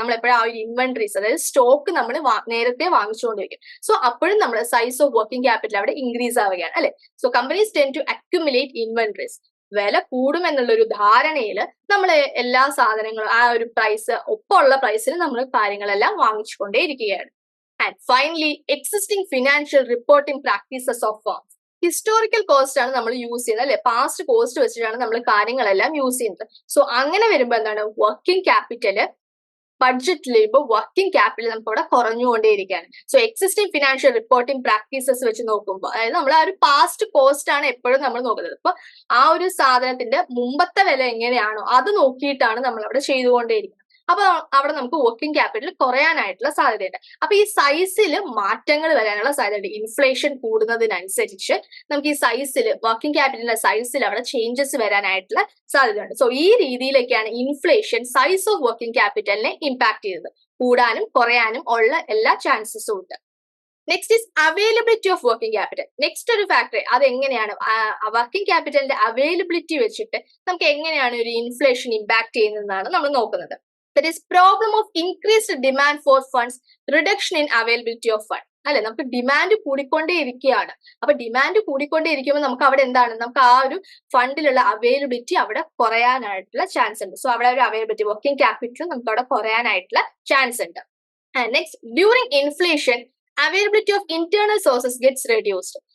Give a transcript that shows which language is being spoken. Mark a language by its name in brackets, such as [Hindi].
[Malayalam] നമ്മൾ എപ്പോഴും ആ ഒരു ഇൻവെന്ററീസ്, അതായത് സ്റ്റോക്ക് നമ്മൾ നേരത്തെ വാങ്ങിച്ചുകൊണ്ടിരിക്കും. സോ അപ്പോഴും നമ്മുടെ സൈസ് ഓഫ് വർക്കിംഗ് ക്യാപിറ്റൽ അവിടെ ഇൻക്രീസ് ആവുകയാണ്. അല്ലെ, [English] So companies tend to accumulate inventories. [Malayalam] വില കൂടും എന്നുള്ള ഒരു ധാരണയിൽ നമ്മൾ എല്ലാ സാധനങ്ങളും ആ ഒരു പ്രൈസ് ഒപ്പമുള്ള പ്രൈസിൽ നമ്മൾ കാര്യങ്ങളെല്ലാം വാങ്ങിച്ചുകൊണ്ടേയിരിക്കുകയാണ്. [English] And finally, existing financial reporting practices of firms. [Malayalam] Historical cost ആണ് നമ്മൾ യൂസ് ചെയ്യുന്നത്. അല്ലെ, പാസ്റ്റ് കോസ്റ്റ് വെച്ചിട്ടാണ് നമ്മൾ കാര്യങ്ങളെല്ലാം യൂസ് ചെയ്യുന്നത്. സോ അങ്ങനെ വരുമ്പോൾ എന്താണ്, വർക്കിംഗ് ക്യാപിറ്റല് ബഡ്ജറ്റിൽ വരുമ്പോൾ വർക്കിംഗ് ക്യാപിറ്റൽ നമുക്ക് അവിടെ കുറഞ്ഞുകൊണ്ടേയിരിക്കുകയാണ്. So existing financial reporting practices വെച്ച് നോക്കുമ്പോൾ, അതായത് നമ്മൾ ആ ഒരു പാസ്റ്റ് കോസ്റ്റ് ആണ് എപ്പോഴും നമ്മൾ നോക്കുന്നത്. ഇപ്പൊ ആ ഒരു സാധനത്തിന്റെ മുമ്പത്തെ വില എങ്ങനെയാണോ അത് നോക്കിയിട്ടാണ് നമ്മൾ അവിടെ ചെയ്തുകൊണ്ടേയിരിക്കുന്നത്. അപ്പൊ അവിടെ നമുക്ക് വർക്കിംഗ് ക്യാപിറ്റൽ കുറയാനായിട്ടുള്ള സാധ്യതയുണ്ട്. അപ്പൊ ഈ സൈസിൽ മാറ്റങ്ങൾ വരാനുള്ള സാധ്യതയുണ്ട്. ഇൻഫ്ലേഷൻ കൂടുന്നതിനനുസരിച്ച് നമുക്ക് ഈ സൈസിൽ, വർക്കിംഗ് ക്യാപിറ്റലിന്റെ സൈസിൽ അവിടെ ചേഞ്ചസ് വരാനായിട്ടുള്ള സാധ്യതയുണ്ട്. സോ ഈ രീതിയിലൊക്കെയാണ് inflation size of working ക്യാപിറ്റലിനെ impact ചെയ്യുന്നത്. കൂടാനും കുറയാനും ഉള്ള എല്ലാ ചാൻസസും ഉണ്ട്. [English] Next is availability of working capital. [Malayalam] Next ഒരു ഫാക്ടർ, അത് എങ്ങനെയാണ് വർക്കിംഗ് ക്യാപിറ്റലിന്റെ അവൈലബിലിറ്റി വെച്ചിട്ട് നമുക്ക് എങ്ങനെയാണ് ഒരു ഇൻഫ്ലേഷൻ ഇമ്പാക്ട് ചെയ്യുന്നതെന്നാണ് നമ്മൾ നോക്കുന്നത്. [English] That is problem of increased demand for funds, reduction in availability of fund. [Malayalam] അല്ലെ, നമുക്ക് ഡിമാൻഡ് കൂടിക്കൊണ്ടേ ഇരിക്കുകയാണ്. അപ്പൊ ഡിമാൻഡ് കൂടിക്കൊണ്ടേ ഇരിക്കുമ്പോൾ നമുക്ക് അവിടെ എന്താണ്, നമുക്ക് ആ ഒരു ഫണ്ടിലുള്ള അവൈലബിലിറ്റി അവിടെ കുറയാനായിട്ടുള്ള ചാൻസ് ഉണ്ട്. സോ അവിടെ ഒരു അവൈലബിലിറ്റി, വർക്കിംഗ് ക്യാപിറ്റൽ നമുക്ക് അവിടെ കുറയാനായിട്ടുള്ള ചാൻസ് ഉണ്ട്. [English] Next, during inflation availability of internal sources gets reduced.